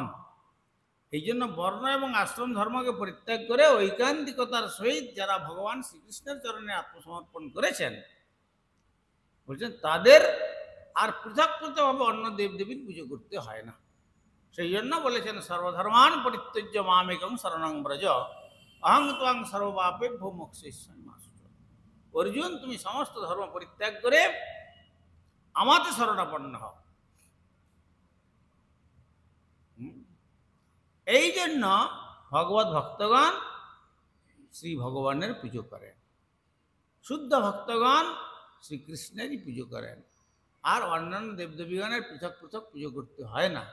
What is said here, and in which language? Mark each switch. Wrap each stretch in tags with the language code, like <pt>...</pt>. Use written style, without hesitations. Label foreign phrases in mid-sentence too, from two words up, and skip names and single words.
<bn>এই জন্য বর্ণ এবং আশ্রম ধর্মকে পরিত্যাগ করে ঐকান্তিকতার সহিত যারা ভগবান শ্রীকৃষ্ণের চরণে আত্মসমর্পণ করেছেন, বলছেন তাদের আর পৃথক পৃথকভাবে অন্য দেবদেবীর পুজো করতে হয় না। সেই জন্য বলেছেন</bn> <sa>সর্বধর্মান পরিত্যজ্য মামেকং শরণং ব্রজ, অহং ত্বং সর্বপাপেভ্যো মোক্ষয়িষ্যামি মা শুচঃ।</sa> <bn>অর্জুন, তুমি সমস্ত ধর্ম পরিত্যাগ করে আমাতে শরণাপন্ন হও। এই জন্য ভগবত ভক্তগণ শ্রী ভগবানের পুজো করেন, শুদ্ধ ভক্তগণ শ্রীকৃষ্ণেরই পুজো করেন, আর অন্যান্য দেবদেবীগণের পৃথক পৃথক পুজো করতে হয় না।</bn>